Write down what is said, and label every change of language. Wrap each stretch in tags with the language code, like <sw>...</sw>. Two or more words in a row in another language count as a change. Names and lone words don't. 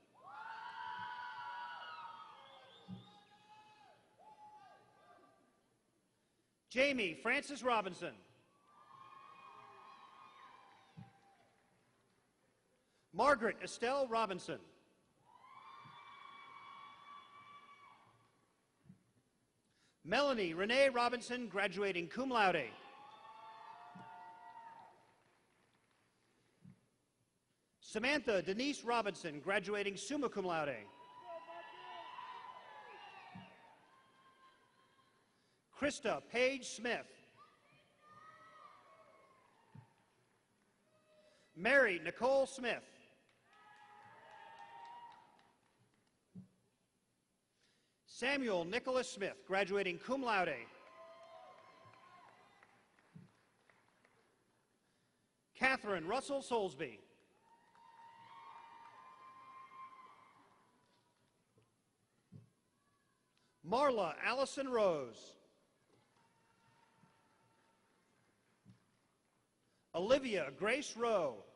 <en>Jamie Francis Robinson. Margaret Estelle Robinson. Melanie Renee Robinson,</en> <la>graduating cum laude.</la> <en>Samantha Denise Robinson, graduating</en> <la>summa cum laude.</la> <en>Krista Paige Smith. Mary Nicole Smith. Samuel Nicholas Smith, graduating</en> <la>cum laude.</la> <en>Catherine Russell Soulsby. Marla Allison Rose. Olivia Grace Rowe.</en>